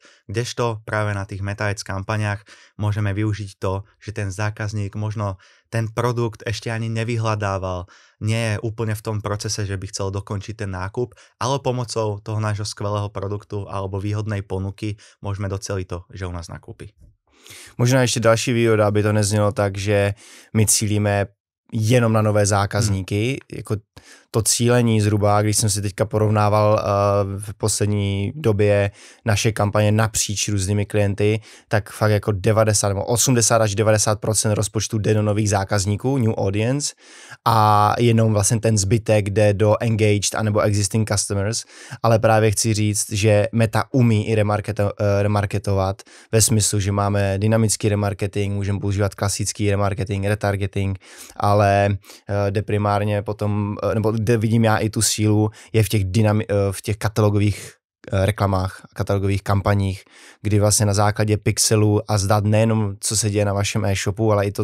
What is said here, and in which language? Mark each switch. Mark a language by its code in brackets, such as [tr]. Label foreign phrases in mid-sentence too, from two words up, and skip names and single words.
[sk] Kdežto práve na tých Meta Ads kampaniach môžeme využiť to, že ten zákazník možno ten produkt ešte ani nevyhľadával, nie je úplne v tom procese, že by chcel dokončiť ten nákup, ale pomocou toho nášho skvelého produktu alebo výhodnej ponuky môžeme doceliť to, že u nás nakúpi. [cs] Možná ještě další výhoda, aby to neznělo tak, že my cílíme jenom na nové zákazníky, jako to cílení zhruba, když jsem si teďka porovnával v poslední době naše kampaně napříč různými klienty, tak fakt jako 80 až 90% rozpočtu jde do nových zákazníků, [en] new audience, [cs] a jenom vlastně ten zbytek jde do engaged anebo [en] existing customers, [cs] ale právě chci říct, že Meta umí i remarketovat ve smyslu, že máme dynamický remarketing, můžeme používat klasický remarketing, retargeting, ale jde primárně potom, nebo kde vidím já i tu sílu, je v těch katalogových reklamách, katalogových kampaních, kdy vlastně na základě pixelů a zdát nejenom, co se děje na vašem e-shopu, ale i to,